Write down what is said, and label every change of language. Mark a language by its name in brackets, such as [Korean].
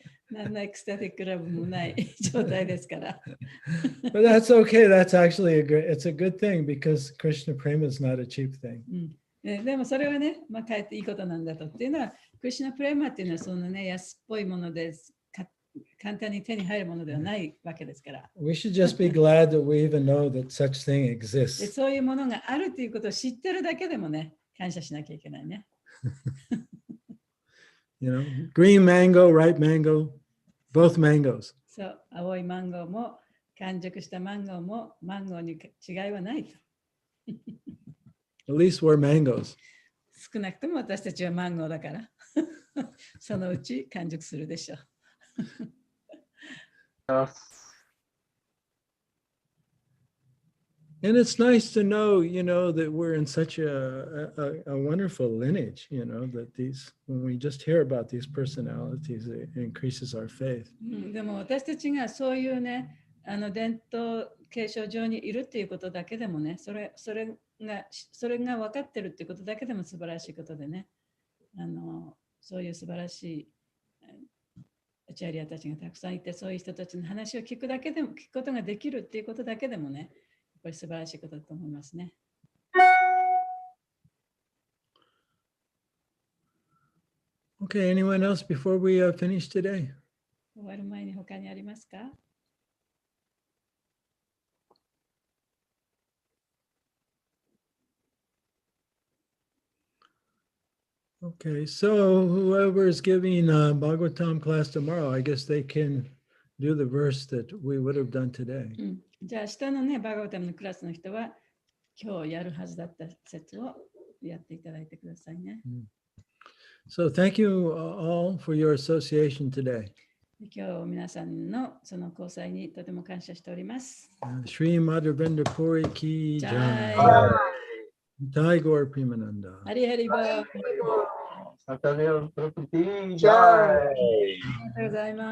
[Japanese] 何のエクスタティックラブもない状態ですから。 [English] But that's okay. That's actually it's a good thing because Krishna Prema is not a cheap thing. [Japanese] でもそれはね、かえっていいことなんだとっていうのは、クリシュナプレーマっていうのはそのね、安っぽいものです。簡単に手に入るものではないわけですから。 [English] We should just be glad that we even know that such thing [Japanese] で [English] exists. [Japanese] そういうものがあるということを知ってるだけでもね、感謝しなきゃいけないね。 [English] You know, green mango, ripe mango, both mangoes. [Japanese] そう、青いマンゴーも完熟したマンゴーもマンゴーに違いはないと。 [English] At least we're mangoes. [Japanese] 少なくとも私たちはマンゴーだからそのうち完熟するでしょう。 [English] And it's nice to know, you know, that we're in such a wonderful lineage, you know, that these, when we just hear about these personalities, it increases our faith. [Japanese] でも私たちがそういうね、伝統継承上にいるっていうことだけでもね、それが分かってるっていうことだけでも素晴らしいことでね、そういう素晴らしいアチャリアたちがたくさんいて、そういう人たちの話を聞くことができるっていうことだけでもね、やっぱり素晴らしいことだと思いますね。 [English] Okay, anyone else before we finish today? [Japanese] 終わる前に他にありますか [English] Okay, so whoever is giving Bhagavatam class tomorrow, I guess they can do the verse that we would have done today. [Japanese] じゃあ明日のね、バガバタムのクラスの人は今日やるはずだった説をやっていただいてくださいね。 [English] So thank you all for your association today. [Japanese] 今日皆さんのその交際にとても感謝しております。 [Hindi] Sri Madhvendra Puri ki jai. Jai Gaur Premananda. [Japanese] ハリハリバー。あ SatyaDeva Prabhuji は [Hindi] Jai. [Japanese] い。りがとうございま